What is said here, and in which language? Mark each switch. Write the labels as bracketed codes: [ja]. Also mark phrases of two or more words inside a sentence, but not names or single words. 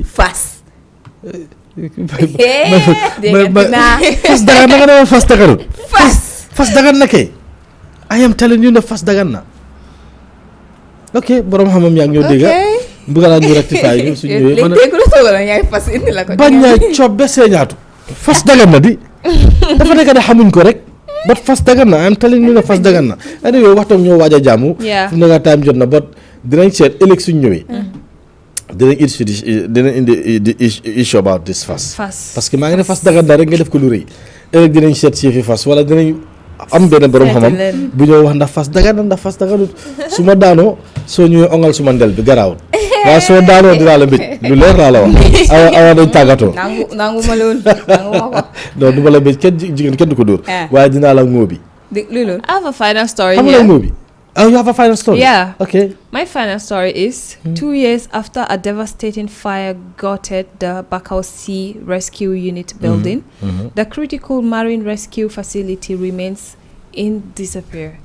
[wo] fas fas dagan na nga ne fas daganul fas dagan na kay [en] I am telling you [wo] ne fas dagan na ok borom xam-xam yaa ngi ñëw dégg bëgg naa ñu rectifier ñu suñu ñëwee man bañ naa coob ba seeñaatu fas dagan na di dafa nekk de xamuñ ko rek but fas dagan na [en] I am telling you [wo] ne fas dagan na anyway waxtaan ñoo waaj a jàmmu fu mu nekk time jot na but dinañ seet ëllëg suñ ñëwee dinañ indi di [en] issue about this [wo] fas [fr] parce que [wo] maa ngi ne fas dagan na rek nga def ko lu rëy ëllëg dinañ seet si fi fas wala dinañ am benn borom xamam bu ñëw wax ndax fas dagan na ndax fas daganut su ma daanoo soo ñëwee ongal suma ndel bi garaawut waaye soo daanoo dinaa la mbéj lu leer laa la wax awa dañ tàggatoo nangu ma loolu nangu ma ko non du ma la mbéj kenn jigéen kenn du ko dóor waaye dinaa la ngóobi [en] I have a final story here. How movie? Oh, you have a final story? Yeah. Okay. My final story is 2 years after a devastating fire gutted the Bakau Sea Rescue Unit building, the critical marine rescue facility remains in disrepair.